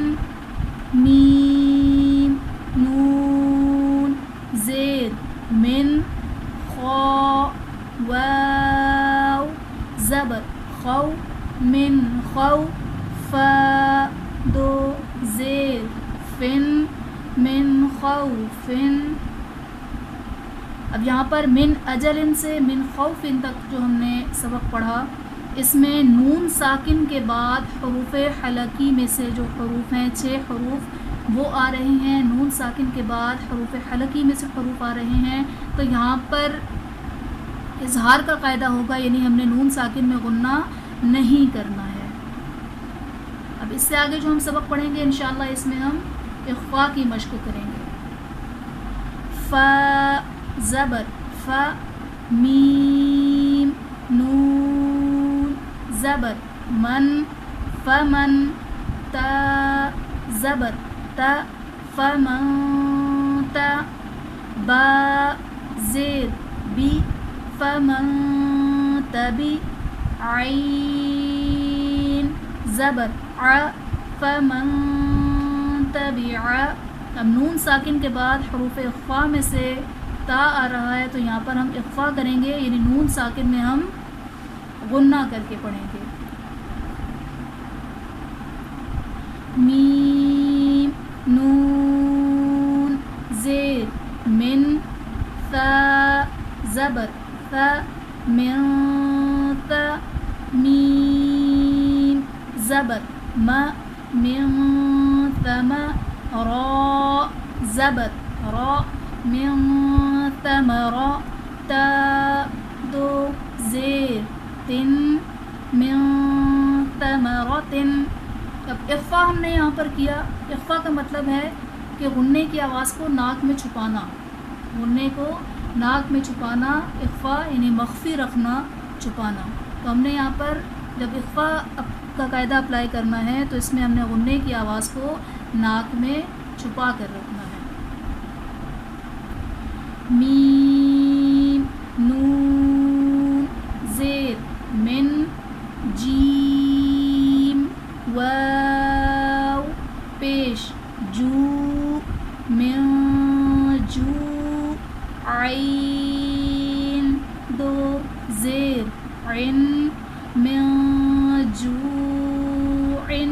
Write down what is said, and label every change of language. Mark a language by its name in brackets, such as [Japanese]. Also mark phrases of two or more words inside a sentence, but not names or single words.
[Urdu] میم نون زیر من خا واو زبر خو من خو فا دو زیر فن من خوفن. اب یہاں پر [Arabic] من اجلن [Urdu] سے [Arabic] من خوفن [Urdu] تک جو ہم نے سبق پڑھا، اس میں نون ساکن کے بعد حروف حلقی میں سے جو حروف ہیں 6 حروف وہ آ رہے ہیں. نون ساکن کے بعد حروف حلقی میں سے حروف آ رہے ہیں، تو یہاں پر اظہار کا قاعدہ ہوگا، یعنی ہم نے نون ساکن میں غنہ نہیں کرنا ہے. اب اس سے آگے جو ہم سبق پڑھیں گے انشاءاللہ اس میں ہم اخفا کی مشق کریں گے. فا زبر فا میم نون زبر من فمن تا زبر تا فمن تا با زیر بی فمن تبی عین زبر ع فمن تبع. اب نون ساکن کے بعد حروف اخفا میں سے تا آ رہا ہے، تو یہاں پر ہم اخفا کریں گے، یعنی نون ساکن میں ہم غنہ کر کے پڑھیں گے. میم نون زیر من ثا زبر ثا من ثا میم زبر ما من ثم را زبر را من ثمر تا دو زیر تن من ثمرت. اب اخفا ہم نے یہاں پر کیا. اخفا کا مطلب ہے کہ غنّے کی آواز کو ناک میں چھپانا، غنّے کو ناک میں چھپانا، اخفا یعنی مخفی رکھنا، چھپانا. تو ہم نے یہاں پر جب اخفا کا قاعدہ اپلائی کرنا ہے تو اس میں ہم نے غنّے کی آواز کو ناک میں چھپا کر رکھنا ہے. میم نون زیر من جیم واو پیش جو من جو عین دو زیر عن من جوع